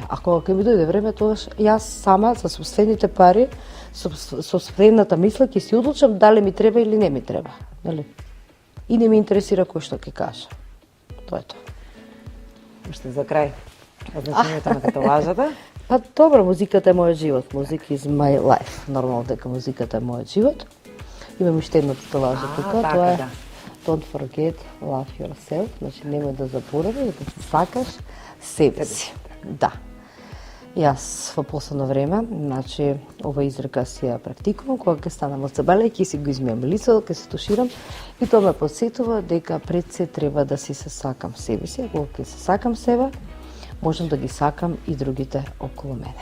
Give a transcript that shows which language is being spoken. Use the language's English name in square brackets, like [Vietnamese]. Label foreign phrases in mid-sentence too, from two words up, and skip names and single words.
[Macedonian] А кога ќе ми дојде време, тогаш јас сама со собствените пари, со собствената мисла ќе си одлучам дали ми треба или не ми треба, нели? И не ме интересира кој што ќе каже. Тоа е тоа. Уште за крај, значењето на татуажата? Па добро, музиката е мојот живот. [English] Music is my life. [Macedonian] Нормално дека музиката е мојот живот. Имам уште едно татуажа тука, така, тоа е да. [English] Don't forget love yourself, [Macedonian] значи немој да заборави да се сакаш себе си. Да. Јас во последно време, значи, ова изрека си ја практикувам, кога ќе станам од сабеле, ќе си го измијам лицето, ќе се туширам и тоа ме подсетува дека пред се треба да си се сакам себе си, а кога ќе се сакам себе, можам да ги сакам и другите околу мене.